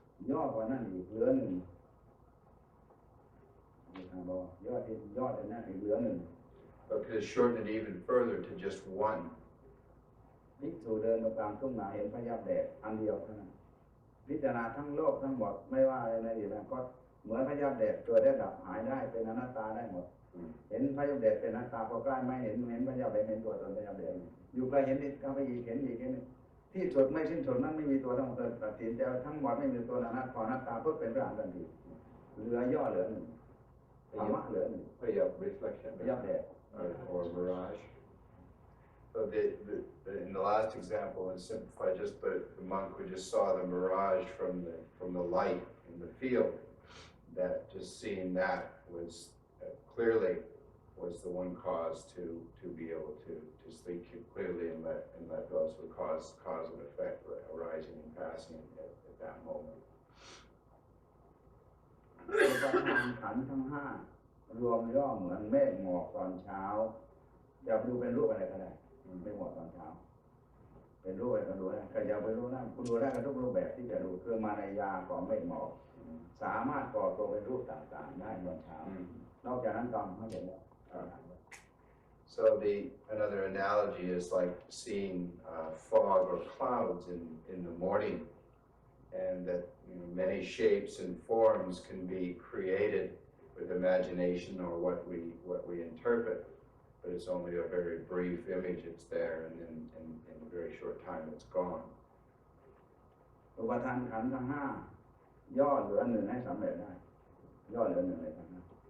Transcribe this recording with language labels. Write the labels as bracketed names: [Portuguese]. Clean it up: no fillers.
[Thai] ย่อกว่านั้นอีกเหลือหนึ่งย่อแต่นั้นอีกเหลือหนึ่ง [English] But could shorten it even further to just one. [Thai] ภิกษุเดินตามทุ่งนาเห็นพยับแดดอันเดียวเท่านั้นพิจารณาทั้งโลกทั้งหมดไม่ว่าอะไรในอนาคตเหมือนพยับแดดเกิดได้ดับหายได้เป็นอนัตตาได้หมดเห็นพยับแดดเป็นอนัตตาพอใกล้ไม่เห็นพยับแดดเห็นตัวตนพยับแดดอยู่ไกลเห็นอีกเข้าไปอีกเห็นอีกที่สุดไม่สิ้นสุดนั้นไม่มีตัวทั้งหมดตัดสินแต่ทั้งหมดไม่มีตัวอนัตตาอนัตตาเพื่อเป็นพระอรหันต์ทันทีเหลือย่อเหลือหนึ่งธรรมะเหลือหนึ่ง [English] Reflection. [Thai] พยับแดด [English] Or mirage. So in the last example, and simplify, just the monk who just saw the mirage from the light in the field, that just seeing that was clearly was the one cause to be able to sleep clearly and let go. So cause and effect arising and passing at that moment. [Thai] อุปทานขันธ์ทั้งห้ารวมย่อเหมือนเมฆหมอกตอนเช้าอย่าดูเป็นรูปอะไรก็ได้เมฆหมอกตอนเช้าเป็นรูปอะไรก็ดูได้ใครอยากไปรู้นะคุณดูได้กับทุกรูปแบบที่จะดูคือมารยาของเมฆหมอกสามารถก่อตัวเป็นรูปต่างๆได้ตอนเช้านอกจากนั้นตอนไม่เห็นแล้ว [English] So another analogy is like seeing fog or clouds in the morning, and that many shapes and forms can be created with imagination or what we interpret, but it's only a very brief image. It's there, and then in a very short time it's gone. [Thai] อุปทานขันธ์ทั้งห้าย่อเหลือหนึ่งให้สำเร็จได้ย่อเหลือหนึ่งเลยทั้งห้า